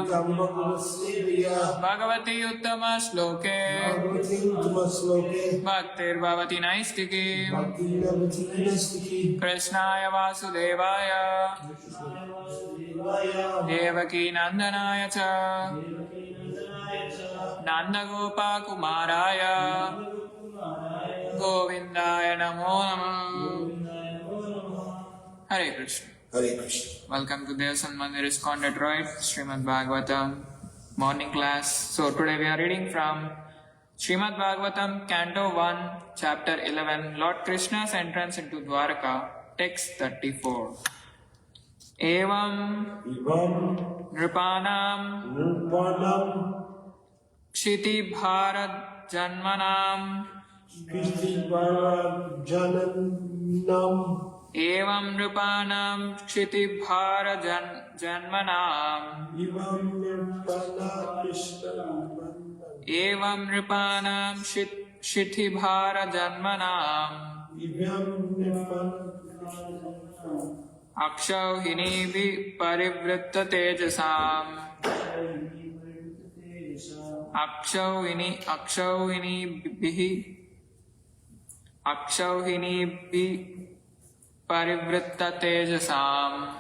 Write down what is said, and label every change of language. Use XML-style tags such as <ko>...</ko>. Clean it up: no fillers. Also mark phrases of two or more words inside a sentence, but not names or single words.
<sa>भगवति उत्तम श्लोके भक्तिर् भवति नैष्ठिकी कृष्णाय वासुदेवाय देवकी नन्दनाय च नन्द गोप कुमाराय गोविन्दाय नमो नमः. हरे कृष्ण. हरे कृष्ण.</sa> <en>Welcome to Delson Mandir ISKCON Detroit, Srimad Bhagavatam morning class. So today we are reading from Srimad Bhagavatam, Canto 1, Chapter 11, Lord Krishna's Entrance into Dwaraka, Text 34.</en> <sa>एवं नृपाणां क्षिति भारत जन्मनाम् एवं नृपाणां क्षिति भारत जन्मनाम् एवं नृपाणां क्षिति भारत जन्मनाम् अक्षौहिणी परिवृत्त तेजसाम् अक्षौहिणी परिवृत्त तेजसाम्</sa>